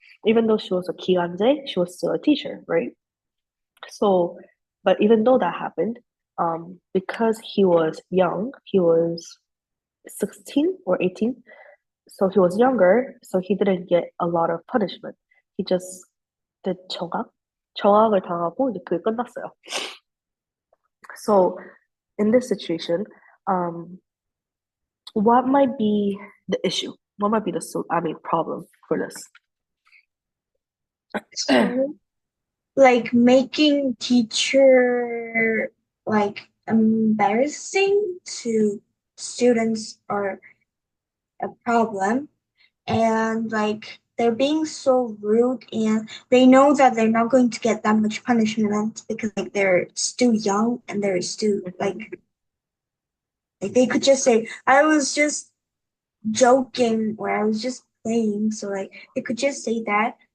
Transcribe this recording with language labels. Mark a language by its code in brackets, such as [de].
[en] Even though she was a 기간제, she was still a teacher, right? So, but even though that happened, because he was young, he was 16 or 18, so he was younger, so he didn't get a lot of punishment. He just did 청각? [ko] 청각을 당하고 이제 그게 끝났어요. [en] So, in this situation, what might be the issue? What might be the problem for this? So, like making teacher like embarrassing to students are a problem, and like they're being so rude, and they know that they're not going to get that much punishment because like they're still young and they're still like they could just say I was just joking or I was just playing, so like they could just say that.